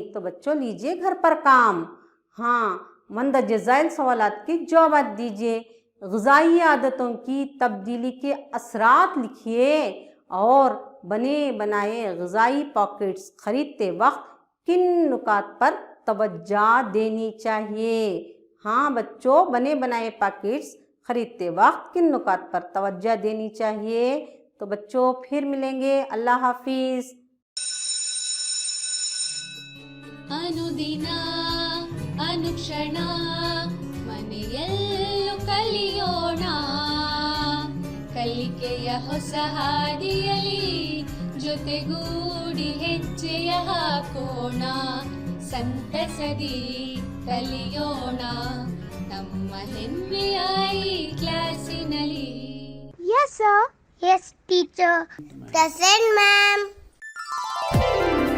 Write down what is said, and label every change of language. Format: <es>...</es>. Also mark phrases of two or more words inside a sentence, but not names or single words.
<ur>تو بچوں لیجئے گھر پر کام، مندرجہ ذیل سوالات کے جوابات دیجئے، غذائی عادتوں کی تبدیلی کے اثرات لکھیے، اور بنے بنائے غذائی پاکٹس خریدتے وقت کن نکات پر توجہ دینی چاہیے؟ بچوں بنے بنائے پیکٹس خریدتے وقت کن نکات پر توجہ دینی چاہیے؟ تو بچوں پھر ملیں گے، اللہ حافظ۔</ur> <kn>ಅನುದಿನ ಅನುಕ್ಷಣ ಮನೆಯಲ್ಲೂ ಕಲಿಯೋಣ, ಕಲಿಕೆಯ ಹೊಸ ಹಾದಿಯಲಿ ಜೊತೆಗೂಡಿ ಹೆಜ್ಜೆಯ ಹಾಕೋಣ, ಸಂತಸದಿ ಕಲಿಯೋಣ ನಮ್ಮ ಹೆಮ್ಮೆಯ ಈ ಕ್ಲಾಸಿನಲ್ಲಿ।</kn> <en>Yes, sir. Yes, teacher. Present, ma'am.</en>